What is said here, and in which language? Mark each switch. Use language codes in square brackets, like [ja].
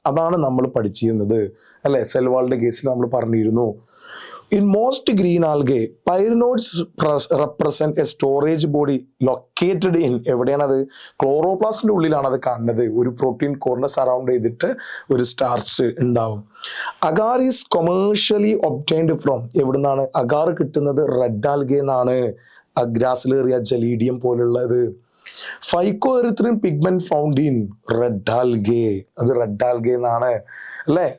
[ml] അതാണ് നമ്മൾ പഠിച്ചിരുന്നത് അല്ലെ, സെൽ വാളിന്റെ കേസിൽ നമ്മൾ പറഞ്ഞിരുന്നു. [en] In most green algae, pyrenoids represent a storage body located in, [ml] എവിടെയാണത്? ക്ലോറോപ്ലാസ്റ്റിന്റെ ഉള്ളിലാണ് അത് കാണുന്നത്. ഒരു പ്രോട്ടീൻ കോറിനെ സറൗണ്ട് ചെയ്തിട്ട് ഒരു സ്റ്റാർച്ച് ഉണ്ടാവും. [en] agar is commercially obtained from, [ml] എവിടുന്നാണ് അഗാർ കിട്ടുന്നത്? റെഡ് ആൽഗെ എന്നാണ്. അഗ്രാസിലേറിയ ജലീഡിയം പോലുള്ളത്. [en] phycoerythrin pigment found in red algae, [ml] അത് റെഡ് ആൽഗെ എന്നാണ് അല്ലെ.